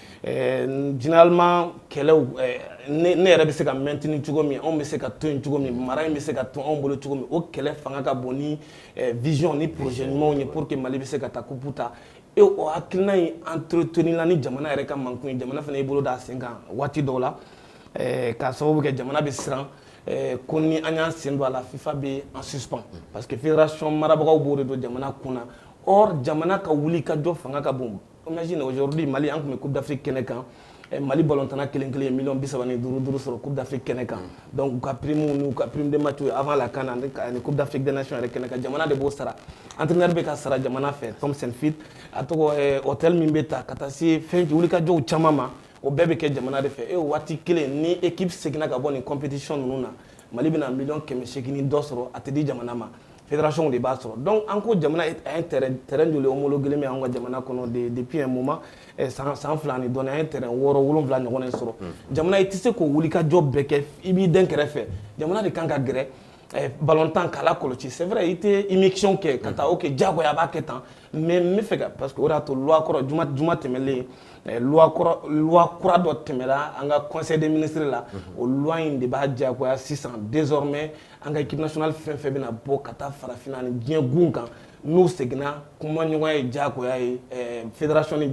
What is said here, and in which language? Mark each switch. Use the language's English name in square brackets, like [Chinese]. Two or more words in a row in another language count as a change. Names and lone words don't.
[Bambara] généralement kɛlɛw ne yɛrɛ bɛ se ka maintenir cogo min anw bɛ se ka to yen cogo min mara in bɛ se ka to anw bolo cogo min o kɛlɛ fanga ka bon ni vision ni projet ɲumanw ye [French] pour que [Bambara] Mali bɛ se ka taa coupe ta et o hakilina in entretenir la ni jamana yɛrɛ ka mankun ye jamana fana y'i bolo da sen kan waati dɔw la k'a sababu kɛ jamana bɛ siran ko ni an y'an sen don a la FIFA bɛ [French] en suspens parce que fédération [Bambara] marabagaw b'o de don jamana kun na or jamana ka wuli ka jɔ fanga ka bon [French] imagine aujourd'hui [Bambara] Mali an tun bɛ [French] coupe d'Afrique [Bambara] kɛnɛ kan Mali balontanna kelen kelen ye million 35 sɔrɔ [French] coupe d'Afrique [Bambara] kɛnɛ kan donc u ka prime n'u ka [French] prime de match avant la CAN [Bambara] ani [French] coupe d'Afrique des nations [Bambara] yɛrɛ kɛnɛ kan jamana de b'o sara entraîneur bɛ ka sara jamana fɛ Tom Saintfiet a tɔgɔ hôtel min bɛ ta ka taa se fɛn wuli ka jɔw caman ma o bɛɛ bɛ kɛ jamana de fɛ e waati kelen ni équipe seginna ka bɔ nin compétition ninnu na Mali bɛna $180 dɔ sɔrɔ a tɛ di jamana ma fédération de b'a sɔrɔ donc an ko jamana a ye terrain joli [French] homologué mais [Bambara] an ka jamana kɔnɔ [French] depuis un moment [Bambara] san fila ni dɔɔnin an ye terrain 6 7 ɲɔgɔn de sɔrɔ jamana i tɛ se k'o wuli ka jɔ bɛɛ kɛ i b'i den kɛrɛfɛ jamana de kan ka gɛrɛ ballontan kala kɔlɔsi [French] c'est vrai [Bambara] i tɛ émission kɛ ka taa ok diyagoya a b'a kɛ tan mais n bɛ fɛ ka [French] parce que [Bambara] o de y'a to loi kɔrɔ juma tɛmɛlen loi kura dɔ tɛmɛra an ka [French] conseil des ministres [Bambara] la o loi in de b'a diyagoya sisan désormais an ka [French] équipe nationale [Bambara] fɛn fɛn bɛna bɔ ka taa farafinna ni diɲɛ gun kan n'u seginna kuma ɲɔgɔnya ye diyagoya ye fédération ni